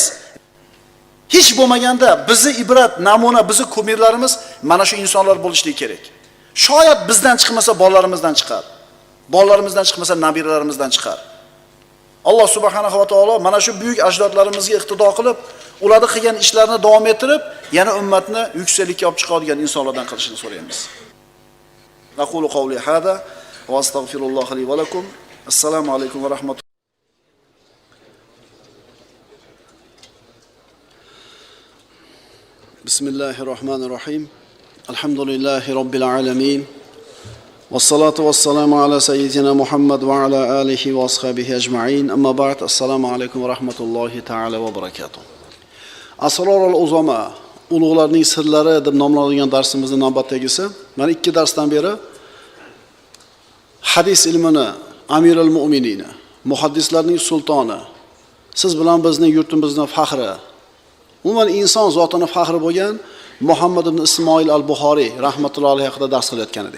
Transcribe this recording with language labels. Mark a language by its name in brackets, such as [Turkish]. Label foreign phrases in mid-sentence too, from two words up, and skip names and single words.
[Uzbek] Hech bo'lmaganda bizni ibrat, namuna, bizni kumirlarimiz mana shu insonlar bo'lishligi kerak. Shoyat bizdan chiqmasa bolalarimizdan chiqar. Bolalarimizdan chiqmasa nabiralarimizdan chiqar. Alloh [Arabic] سبحانه وتعالى [Uzbek] mana shu buyuk ajdodlarimizga iqtido qilib, ularning qilgan ishlarini davom ettirib, yana ummatni yuksaklikka olib chiqadigan insonlardan qilishini so'raymiz. [Arabic] أقول قولي هذا وأستغفر الله لي ولكم. السلام عليكم ورحمة الله. بسم الله الرحمن الرحيم. الحمد لله رب العالمين. والصلاة والسلام على سيدنا محمد وعلى آله وأصحابه أجمعين. أما بعد. السلام عليكم ورحمة الله تعالى وبركاته. [Uzbek] Asrorul uzama, ulug'larning sirlari deb nomlanadigan darsimizning navbatdagisi. Mana 2 darsdan beri hadis ilmini Amirul Mu'minin, muhaddislarning sultoni, siz bilan bizning yurtimizning faxri, umuman inson zotining faxri bo'lgan Muhammad ibn Ismoil al-Buxoriy [Arabic] رحمة الله عليه [Uzbek] haqida dars qilayotgan edik.